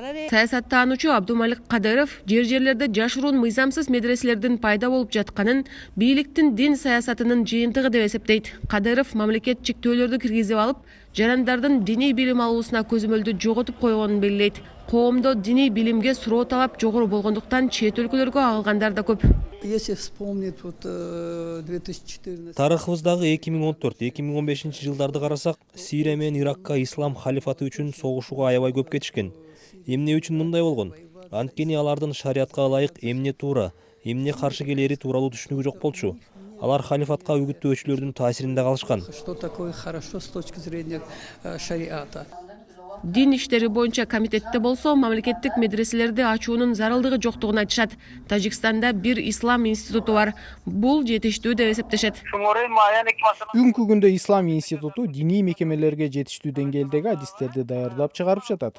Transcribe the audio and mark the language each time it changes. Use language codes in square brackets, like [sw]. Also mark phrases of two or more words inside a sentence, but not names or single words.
[ky] Саясаттануучу Абдумалик Кадыров жерлерде жашыруун мыйзамсыз медреселердин пайда болуп жатканын, бийликтин дин саясатынын жыйынтыгы деп эсептейт. Кадыров мамлекет чектөөлөрдү киргизип алып, жарандардын диний билим алуусуна көзөмөлдү жоготуп койгонун белгилейт. Коомдо диний билимге суроо талап жогору болгондуктан чет өлкөлөргө агылгандар да көп. [ru] Если вспомнить 2014. [ky] Тарыхыбыздагы 2014-2015 жылдарды карасак, Сирия менен Иракка ислам халифаты үчүн согушууга аябай көп кетишкен. Эмне үчүн мындай болгон? Анткени алардын шариатка ылайык эмне туура, эмне каршы келери тууралуу түшүнүгү жок болчу. Алар халифатка үгүттөөчүлөрдүн таасиринде калышкан. [ru] Что такое хорошо с точки зрения шариата? [ky] Дин иштери боюнча комитетте болсо, мамлекеттик медреселерди ачуунун зарылдыгы жоктугун айтышат. Тажикстанда бир ислам институту бар. Бул жетиштүү деп эсептешет. Бүгүнкү күндө ислам институту диний мекемелерге жетиштүү деңгээлдеги адистерди даярдап чыгарып жатат.